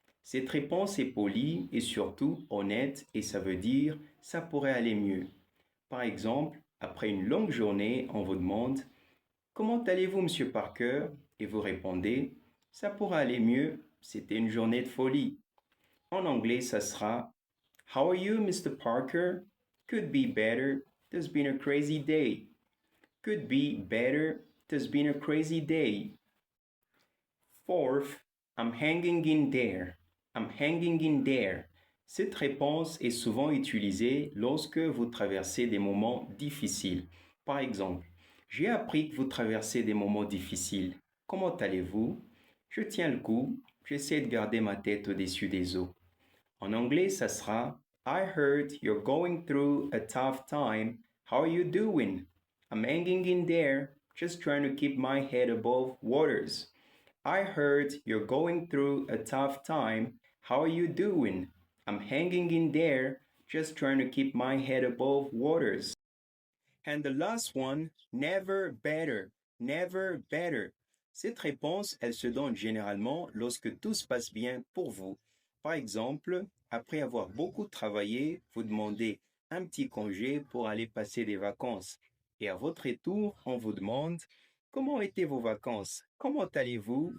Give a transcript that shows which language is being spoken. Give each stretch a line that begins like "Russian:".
French: Cette réponse est polie et surtout honnête et ça veut dire ça pourrait aller mieux. Par exemple, après une longue journée, on vous demande comment allez-vous, monsieur Parker? Et vous répondez ça pourrait aller mieux, c'était une journée de folie. En anglais, ça sera
English: How are you, Mr. Parker? Could be better, there's been a crazy day. Could be better, there's been a crazy day. Fourth, I'm hanging in there. I'm hanging in there.
French: Cette réponse est souvent utilisée lorsque vous traversez des moments difficiles. Par exemple, j'ai appris que vous traversez des moments difficiles. Comment allez-vous? Je tiens le coup, j'essaie de garder ma tête au-dessus des eaux. En anglais, ça sera
English: I heard you're going through a tough time. How are you doing? I'm hanging in there, just trying to keep my head above waters. I heard you're going through a tough time. How are you doing? I'm hanging in there, just trying to keep my head above waters. And the last one, never better, never better.
French: Cette réponse, elle se donne généralement lorsque tout se passe bien pour vous. Par exemple, après avoir beaucoup travaillé, vous demandez un petit congé pour aller passer des vacances. Et à votre retour, on vous demande comment étaient vos vacances? Comment allez-vous?